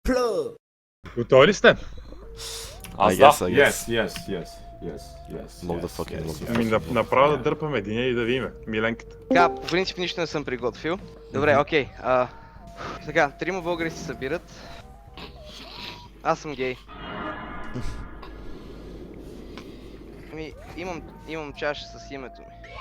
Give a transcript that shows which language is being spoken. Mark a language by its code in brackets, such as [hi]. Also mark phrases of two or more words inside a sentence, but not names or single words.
[bg] Готови ли сте? Аз guess, да. [en] I Yes. Motherfucking yes. [bg] Ами направо да дърпаме един и да видим. Миленката. Така, по принцип нищо не съм приготвил. Добре, окей. Така, трима българи се събират. Аз съм гей. Ами, имам чаша с името ми.